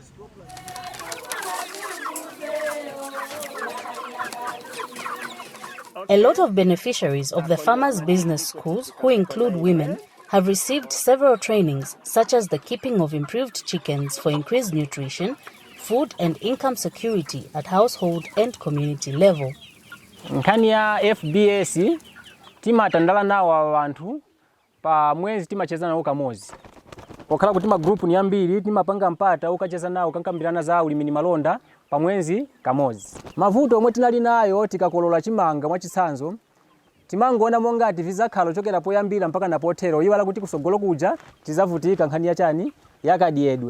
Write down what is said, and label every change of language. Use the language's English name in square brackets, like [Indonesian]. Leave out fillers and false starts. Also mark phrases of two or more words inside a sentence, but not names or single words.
[English] A lot of beneficiaries of the Farmers Business Schools, who include women, have received several trainings such as the keeping of improved chickens for increased nutrition, food and income security at household and community level. [Nyanja] Nkhani ya FBS timatandala nawo abantu pa mwezi timacheza nawo kamozi. Okhala kuti ma group ni ambiri timapanga mpata ukacheza nawo kankambirana za ulimi ni malonda pa mwezi kamozi. Mavuto omwe tinali nayo tikakolola chimanga mwachisanzo timangoona monga tivizakhalo chokera poyambira mpaka napotero iwala kuti kusogolo kuja tizavutika nkhani ya chani yakadiyedwe.